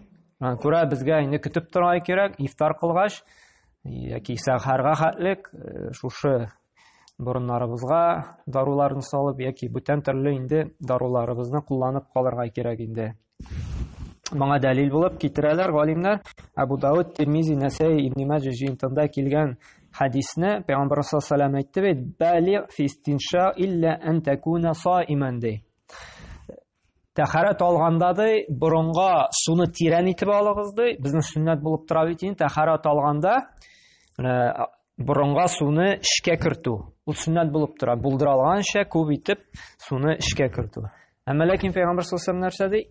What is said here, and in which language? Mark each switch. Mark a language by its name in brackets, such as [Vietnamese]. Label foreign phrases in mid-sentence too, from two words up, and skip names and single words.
[Tatar] Күрә безгә инде көтеп торырга кирәк, ифтар кылгач яки сәхәргә хәтлек шушы борыннарыбызга даруларны салып яки бүтән төрле инде даруларыбызны кулланып калырга кирәк инде. Моңа дәлил булып китерәләр галимнәр. Абу Дауд, Тирмизи, Насаи, Ибн Маҗа җыентында килгән хадисне Пәйгамбәр [Arabic] صلى الله عليه [Tatar] әйтте бит: [Arabic] "بالغ في الاستنشاق إلا أن تكون صائما" [Tatar] ди. Тәһарәт алганда ди, борынга суны тирән итеп алыгыз ди. Безнең сөннәт булып тора бит инде тәһарәт алганда борынга суны эчкә кертү. Ул сөннәт булып тора. Булдыралганча күп итеп суны эчкә кертү. Әмма ләкин Пәйгамбәр [Arabic] صلى الله عليه [Tatar] нәрсә ди?